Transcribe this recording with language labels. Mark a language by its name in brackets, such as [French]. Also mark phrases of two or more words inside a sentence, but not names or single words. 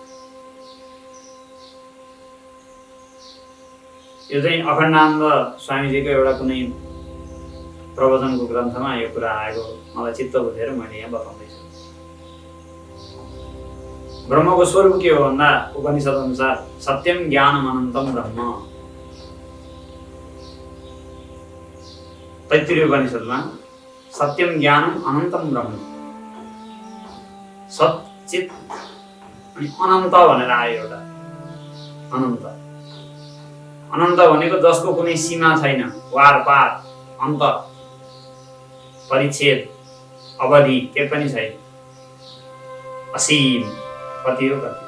[Nepali] यो चाहिँ अखण्डानन्द स्वामीजीको एउटा कुनै प्रवचनको ग्रन्थमा यो कुरा आएको मलाई चित्त बुझेर मैले यहाँ बताउँदैछु। ब्रह्मको स्वरूप के हो भन्दा उपनिषद अनुसार [Sanskrit] सत्यम ज्ञानम अनन्तम ब्रह्म। [Nepali] तैत्तिरीय उपनिषदमा [Sanskrit] सत्यम ज्ञानम अनन्तम ब्रह्म, [Nepali] सच्चित अनि अनन्त भनेर आयो एउटा। अनन्त अनन्त भनेको जसको कुनै सीमा छैन, वार पार, अन्त, परिच्छेद, अवधि के पनि छैन। असीम, कति हो कति।